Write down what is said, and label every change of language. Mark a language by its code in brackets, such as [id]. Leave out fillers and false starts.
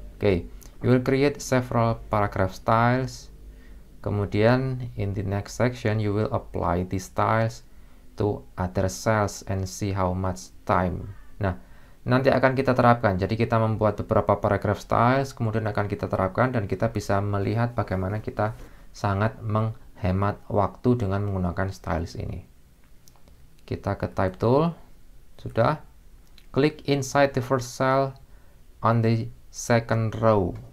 [en] Oke, you will create several paragraph styles. [id] Kemudian [en] in the next section you will apply these styles to other cells and see how much time. [id] Nah, nanti akan kita terapkan. Jadi kita membuat beberapa paragraph styles, kemudian akan kita terapkan dan kita bisa melihat bagaimana kita sangat menghemat waktu dengan menggunakan styles ini. Kita ke type tool. Sudah. [en] Klik inside the first cell on the second row.